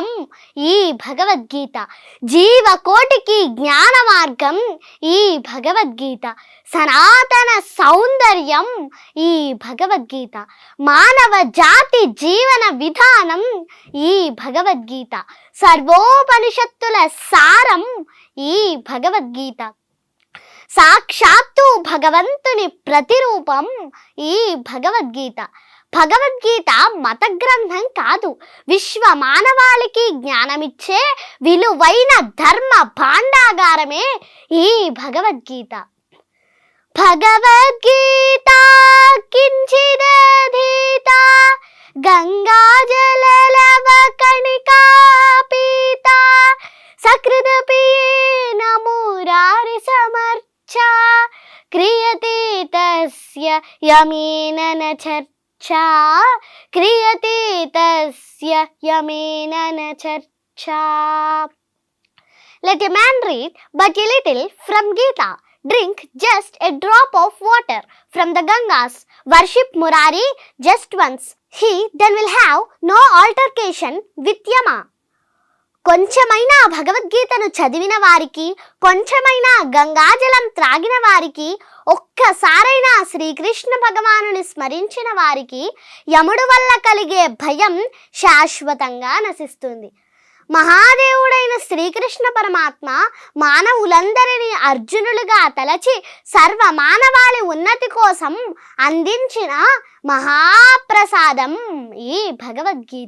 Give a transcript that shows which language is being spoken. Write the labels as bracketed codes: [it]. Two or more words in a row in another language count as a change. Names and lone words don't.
[te] ఈ భగవద్గీత, జీవకోటికి జ్ఞాన మార్గం ఈ భగవద్గీత, సనాతన సౌందర్యం ఈ భగవద్గీత, మానవ జాతి జీవన విధానం ఈ భగవద్గీత, సర్వోపనిషత్తుల సారం ఈ భగవద్గీత, సాక్షాత్తు భగవంతుని ప్రతిరూపం ఈ భగవద్గీత. భగవద్గీత మత గ్రంథం కాదు, విశ్వ మానవాళికి జ్ఞానమిచ్చే విలువైన ధర్మ భాండాగారమే ఈ భగవద్గీత. [sa] భగవద్గీత కించిదధీత గంగాజలలవ కణికా పీత సకృదపియేన మురారి సమర్చ క్రియతే తస్య యమేన న చర్చా, క్రియతే తస్య యమేన న చర్చా. [en] Let a man read but a little from Gita. Drink just a drop of water from the Gangas. Worship Murari just once. He then will have no altercation with Yama. [te] కొంచెమైనా భగవద్గీతను చదివిన వారికి, కొంచెమైనా గంగాజలం త్రాగిన వారికి, ఒక్కసారైనా శ్రీకృష్ణ భగవానుని స్మరించిన వారికి యముడు వల్ల కలిగే భయం శాశ్వతంగా నశిస్తుంది. మహాదేవుడైన శ్రీకృష్ణ పరమాత్మ మానవులందరినీ అర్జునులుగా తలచి సర్వ మానవాళి ఉన్నతి కోసం అందించిన మహాప్రసాదం ఈ భగవద్గీత.